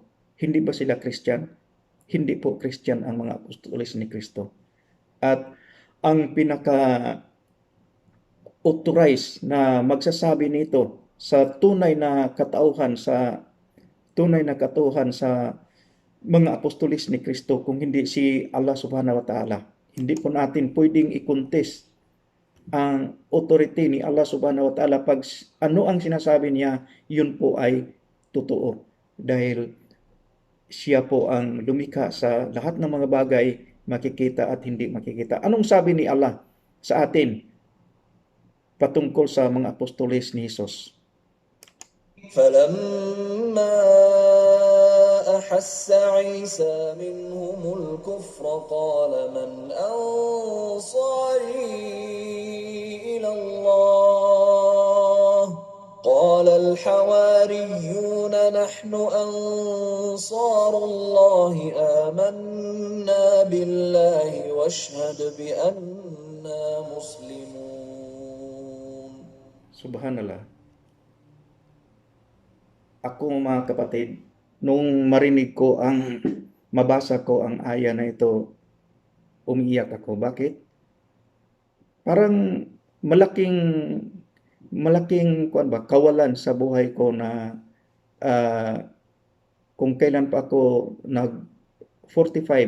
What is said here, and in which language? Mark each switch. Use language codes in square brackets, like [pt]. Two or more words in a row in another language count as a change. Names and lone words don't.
[tl] Hindi ba sila Christian? Hindi po Christian ang mga apostoles ni Kristo. At ang pinaka-authorized na magsasabi nito sa tunay na katauhan sa mga apostoles ni Kristo, kung hindi si Allah [ar] سبحانه وتعالى. [tl] Hindi po natin pwedeng i-contest ang authority ni Allah [ar] سبحانه وتعالى. [tl] Pag ano ang sinasabi niya, yun po ay totoo. Dahil siya po ang lumikha sa lahat ng mga bagay, makikita at hindi makikita. Anong sabi ni Allah sa atin patungkol sa mga apostoles ni Jesus? [ar] فلما أحس عيسى منهم الكفر قال من أنصاري إلى الله قال الحواريون نحن أنصار الله آمنا بالله واشهد بأننا مسلمون. [tl] Subhanallah. Ako mga kapatid, nung marinig ko mabasa ko ang aya na ito, umiiyak ako. Bakit? Parang malaking kawalan sa buhay ko na kung kailan pa ako nag 45